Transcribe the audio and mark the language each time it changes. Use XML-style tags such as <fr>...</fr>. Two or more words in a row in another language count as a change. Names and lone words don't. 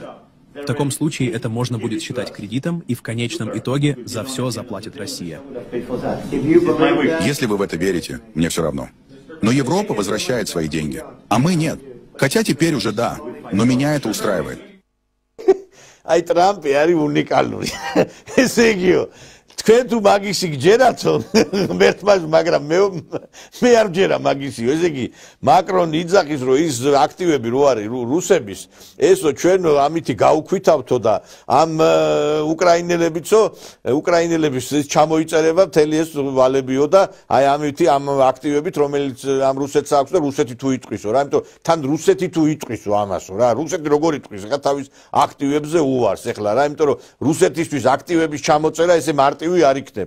<ru>В таком случае это можно будет считать кредитом, и в конечном итоге за все заплатит Россия. Если вы в это верите, мне все равно. Но Европа возвращает свои деньги, а мы нет. Хотя теперь уже да, но меня это устраивает.</ru> <ka>Ай Ტრამპი არის უნიკალური. ესე იგიო. თქვენ თუ მაგისი გჯერათო, მერტმას, მაგრამ მე არ ვჯერა მაგისიო. ესე იგი, მაკრონი იძახის, რომ ის აქტივები რო არის რუსების, ესო ჩვენ ამითი გაუქვითავთო და ამ უკრაინელების ჩამოიწერება მთელი ეს ვალებიო და აი ამითი ამ აქტივებით, რომელიც ამ რუსეთს აქვს და რუსეთი თუ იტყვისო რა, იმიტომ თან რუსეთი თუ იტყვისო ამასო რა, რუსეთი როგორ იტყვის ხა თავის აქტივებზე უვარს ეხლა რა, იმიტომ რომ რუსეთისთვის აქტივების ჩამოწერა ესე მარტივი არ იქნება.</ka>